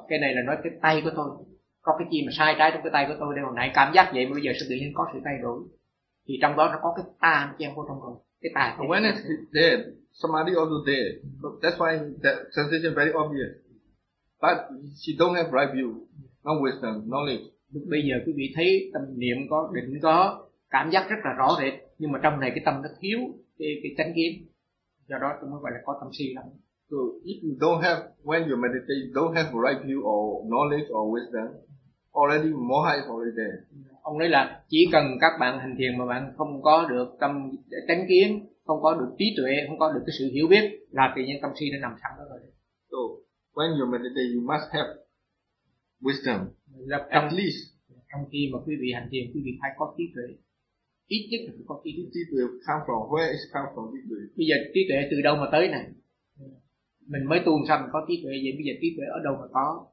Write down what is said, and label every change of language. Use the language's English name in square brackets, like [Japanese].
[Vietnamese] Cái này là nói cái tay của tôi. Có cái gì mà sai trái trong cái tay của tôi đây? Hồi nãy cảm giác vậy mà bây giờ sự tự nhiên có sự thay đổi. Thì trong đó nó có cái tà chen vô trong rồi. Cái tà kiến. [English] When is it there? Somebody also there. So that's why that sensation very obvious. But she don't have right view. No wisdom, knowledge. [Vietnamese] Bây giờ quý vị thấy tâm niệm có, định có, cảm giác rất là rõ rệt, nhưng mà trong này cái tâm nó thiếu cái chánh kiến, do đó tôi mới gọi là có tâm si lắm. [English] So if you don't have, when you meditate, you don't have right view or knowledge or wisdom, already moha is already there. [Vietnamese] Ông nói là chỉ cần các bạn hành thiền mà bạn không có được tâm chánh kiến, không có được trí tuệ, không có được cái sự hiểu biết, là tự nhiên tâm si nó nằm sẵn đó rồi. [English] So when you meditate, you must have wisdom. [Vietnamese] Trong, [English] at least [Vietnamese] trong khi mà quý vị hành thiền, quý vị phải có trí tuệ, ít nhất là phải có trí tuệ. Trí tuệ [English] come from where is come from [Vietnamese] trí tuệ? Bây giờ trí tuệ từ đâu mà tới này? Mình mới tu xong mình có trí tuệ vậy, bây giờ trí tuệ ở đâu mà có?